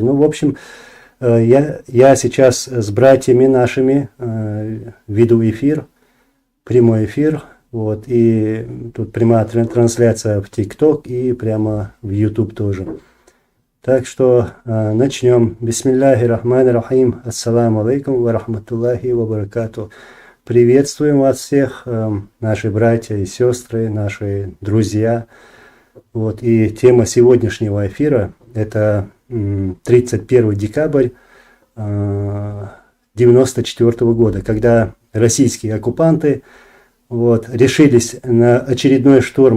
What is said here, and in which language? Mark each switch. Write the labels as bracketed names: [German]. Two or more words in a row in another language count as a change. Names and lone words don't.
[Russian] Ну, в общем, я сейчас с братьями нашими веду эфир, прямой эфир, вот, и тут прямая трансляция в ТикТок и прямо в Ютуб тоже. Так что начнем. [Arabic] بسم الله الرحمن الرحيم. السلام عليكم ورحمة الله وبركاته. [Russian] Приветствуем вас всех, наши братья и сестры, наши друзья. Вот, и тема сегодняшнего эфира – это 31 декабрь 1994 года, когда российские оккупанты решились на очередной штурм.